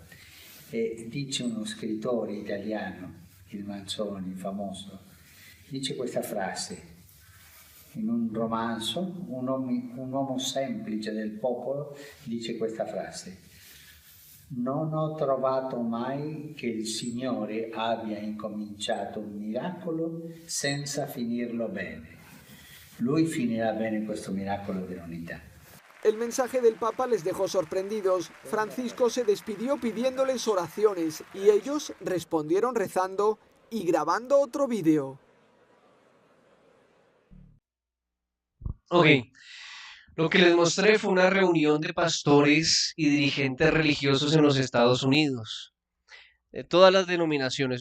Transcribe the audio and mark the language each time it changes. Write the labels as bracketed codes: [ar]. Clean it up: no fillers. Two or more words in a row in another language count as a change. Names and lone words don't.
[it] E dice uno scrittore italiano, il Manzoni, famoso, dice questa frase in un romanzo, un uomo semplice del popolo dice questa frase: non ho trovato mai che il Signore abbia incominciato un miracolo senza finirlo bene. Lui finirá bene questo miracolo dell'unità. [es] El mensaje del Papa les dejó sorprendidos. Francisco se despidió pidiéndoles oraciones y ellos respondieron rezando y grabando otro vídeo. Ok, lo que les mostré fue una reunión de pastores y dirigentes religiosos en los Estados Unidos, de todas las denominaciones.